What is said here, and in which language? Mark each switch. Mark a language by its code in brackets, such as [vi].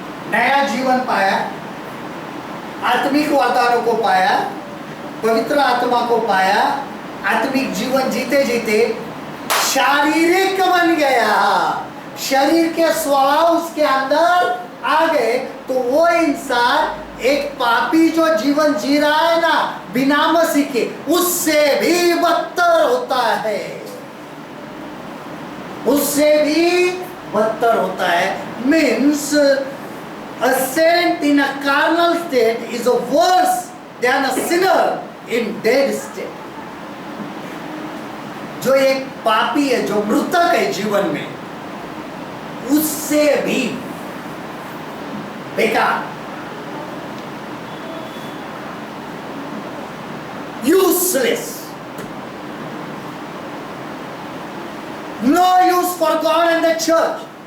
[hi] नया जीवन पाया, आत्मिक वरदानों को पाया, पवित्र आत्मा को पाया, आत्मिक जीवन जीते जीते शारीरिक बन गया, शरीर के स्वभाव उसके अंदर आ गए, तो वो इंसान एक पापी जो जीवन जी रहा है ना बिना मसीह के, उससे भी बदतर होता है, उससे भी बदतर होता है। [en] Means a saint in a carnal state is worse than a sinner in dead state। [hi] जो एक पापी है, जो मृतक है जीवन में, उससे भी बेकार, [en] useless, no use for God and the church।